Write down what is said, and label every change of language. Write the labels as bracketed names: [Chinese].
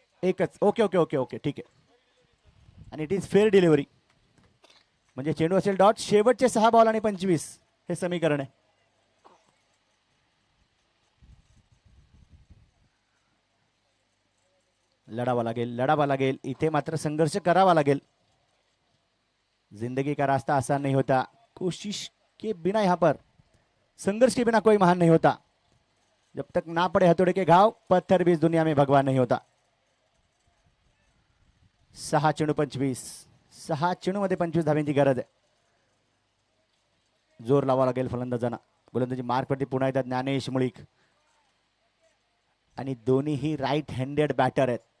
[Marathi] एकच. Okay okay okay okay ठीक आहे. आणि [English] it is fair delivery, [Marathi] म्हणजे चेंडू असेल डॉट. शेवटचे 6 बॉल आणि 25 हे समीकरण आहे. लढावा लागेल इथे मात्र संघर्ष करावा लागेल. [Hindi] जिंदगी का रास्ता आसान नहीं होता, कोशिश के बिना यहाँ पर संघर्ष के बिना कोई महान नहीं होता. जब तक ना पड़े हथौड़े के घाव, पत्थर भी इस दुनिया में भगवान नहीं होता. [Marathi] 6 चेंडू 25, 6 चेंडू मध्ये 25 धाब्यांची गरज आहे. जोर लावा लागेल फलंदाजांना. गोलंदाजी मार्कवरती पुन्हा येतात ज्ञानेश मुळीक, आणि दोन्हीही राईट हँडेड बॅटर आहेत.